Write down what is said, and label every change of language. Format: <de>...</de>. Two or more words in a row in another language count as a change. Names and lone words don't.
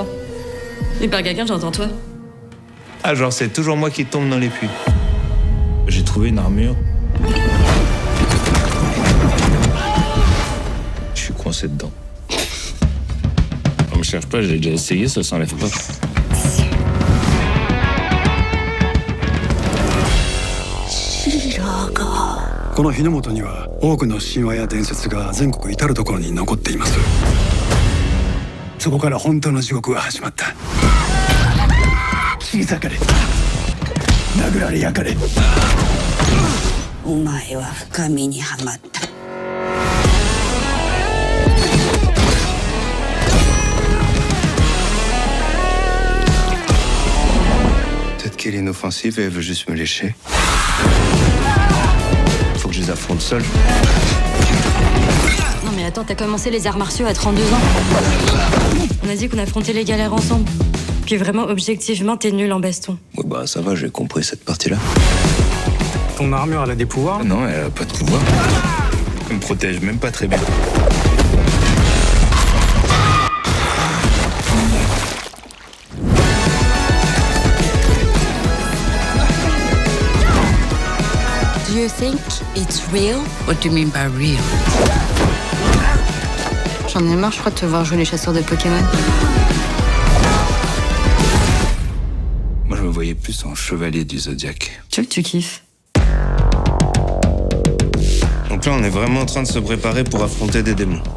<fr>Et par quelqu'un, j'entends toi. Ah, genre, c'est toujours moi qui tombe dans les puits. J'ai trouvé une armure. Je suis coincé dedans. On me cherche pas, j'ai déjà essayé, ça s'enlève pas.</fr> <ja>この日の本には多くの神話や伝説が全国至る所に残っています。そこから本当の地獄が始まった。切り裂かれ、殴られ焼かれ。お前は深みにはまった。</ja> <fr>Peut-être qu'elle est inoffensive et elle veut juste me lécher. Faut que je les affronte seul. Non mais attends, t'as commencé les arts martiaux à 32 ans. On a dit qu'on affrontait les galères ensemble. Puis vraiment, objectivement, t'es nul en baston. Ouais, bah ça va, j'ai compris cette partie-là. Ton armure, elle a des pouvoirs? Non, elle a pas de pouvoir. Elle me protège même pas très bien.</fr> <en>Do you think it's real? What do you mean by real?</en> <fr>J'en ai marre, je crois, de te voir jouer les chasseurs de Pokémon. Moi, je me voyais plus en chevalier du Zodiaque. Tu veux que tu kiffes? Donc là, on est vraiment en train de se préparer pour affronter des démons.</fr>